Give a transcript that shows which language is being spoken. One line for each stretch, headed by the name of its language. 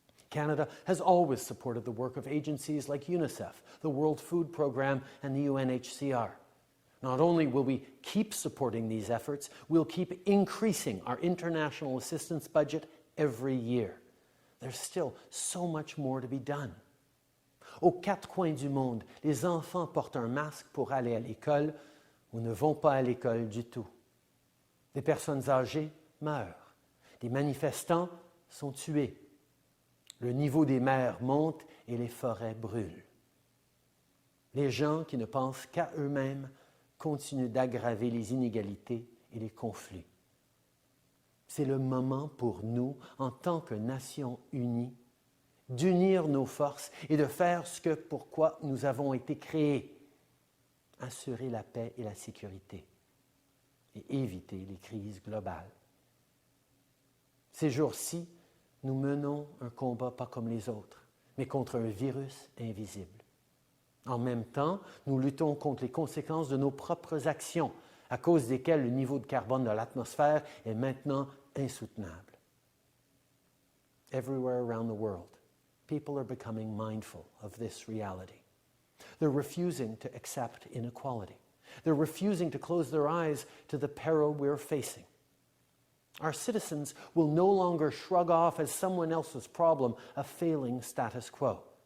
English: Canada has always supported the work of agencies like UNICEF, the World Food Programme, and the UNHCR. Not only will we keep supporting these efforts, we'll keep increasing our international assistance budget every year. There's still so much more to be done.
French: Aux quatre coins du monde, les enfants portent un masque pour aller à l'école ou ne vont pas à l'école du tout. Des personnes âgées meurent. Des manifestants sont tués. Le niveau des mers monte et les forêts brûlent. Les gens qui ne pensent qu'à eux-mêmes continuent d'aggraver les inégalités et les conflits. C'est le moment pour nous, en tant que nation unie, d'unir nos forces et de faire ce pourquoi nous avons été créés, assurer la paix et la sécurité et éviter les crises globales. Ces jours-ci, nous menons un combat pas comme les autres, mais contre un virus invisible. En même temps, nous luttons contre les conséquences de nos propres actions, à cause desquelles le niveau de carbone de l'atmosphère est maintenant insoutenable.
English: Everywhere around the world, people are becoming mindful of this reality. They're refusing to accept inequality. They're refusing to close their eyes to the peril we're facing. Our citizens will no longer shrug off as someone else's problem a failing status quo.